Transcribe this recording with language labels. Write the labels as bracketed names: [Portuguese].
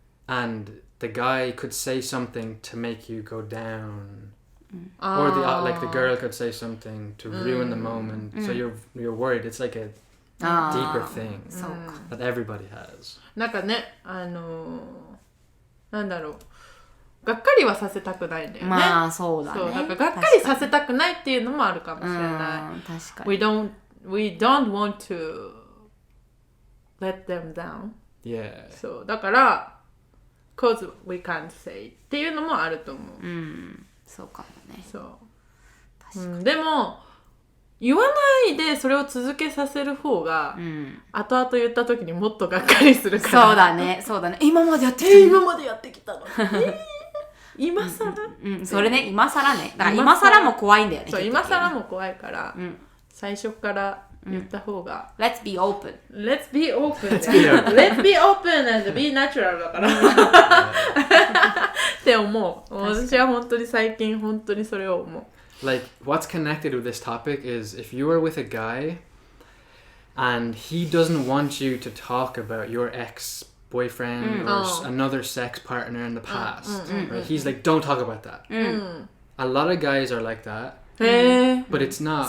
[English] And the guy could say something to make you go down. Or the girl could say something to ruin the moment. So you're worried. It's like a deeper thing that everybody has. [Japanese] なんかね、なんだろう。がっかりはさせたくないんだよね。まあそうだね。そう、なんかがっかりさせたくないっていうのもあるかもしれない。確かに。 [English] We don't want to let them down. Yeah. [Japanese] そう、だから、 [English] cause we can't say [Japanese] っていうのもあると思う。そうかもね。そう。でも、言わないでそれを続けさせる方が、後々言った時にもっとがっかりするから。そうだね。今までやってきたの。今更、それね、今更ね。だから今更も怖いんだよね。そう、今更も怖いから、最初から言った方が。 [English] Let's be open. Let's be open. Let's be open and be natural [Japanese] だから。って思う。私は本当に最近本当にそれを思う。 [English] Like, what's connected with this topic is if you are with a guy and he doesn't want you to talk about your ex-boyfriend or another sex partner in the past, right? He's like, don't talk about that. A lot of guys are like that, but it's not.